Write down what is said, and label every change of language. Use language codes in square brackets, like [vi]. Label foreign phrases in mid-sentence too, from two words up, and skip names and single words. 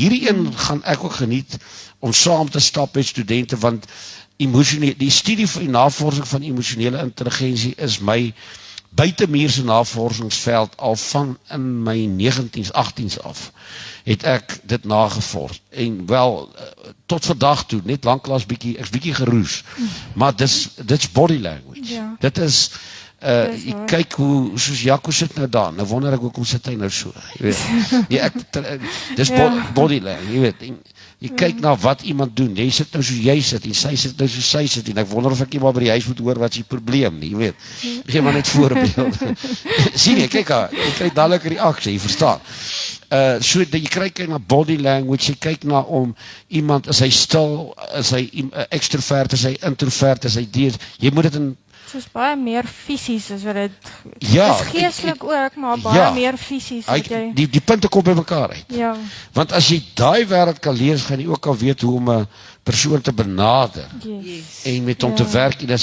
[af] Hierdie een gaan ek ook geniet, om saam te stap met studente, want die studie vir die navorsing van emosionele intelligensie is my buitemuurse navorsingsveld al van in my 19s, 18s af, het ek dit nagevors, en wel, tot vandag toe, net lanklaas ek's bietjie geroes, maar dit's [en] body language, [af] dit is, jy kyk hoe, soos Jaco sit nou daar, nou wonder ek hoekom sit hy nou so, jy weet, dis [en] body language, [af] jy weet, jy kyk na wat iemand doen, jy sit nou soos jy sit, en sy sit nou soos sy sit, en ek wonder of ek nie maar by die huis moet hoor wat is die probleem nie, jy weet, ek gee maar net voorbeeld, sien jy, kyk haar, jy kry dadelik reaksie, jy verstaan, so jy kyk na [en] body language, [af] jy kyk na om iemand, is hy stil, is hy extrovert, is hy introvert, is hy dier, jy moet dit in, soos baie meer fisies is wat dit, is geestelik ook, maar baie meer fisies. Die punte kom by mekaar uit. Want as jy daai wêreld kan lees, gaan jy ook al weet hoe om 'n persoon te benader, en met hom te werk, en as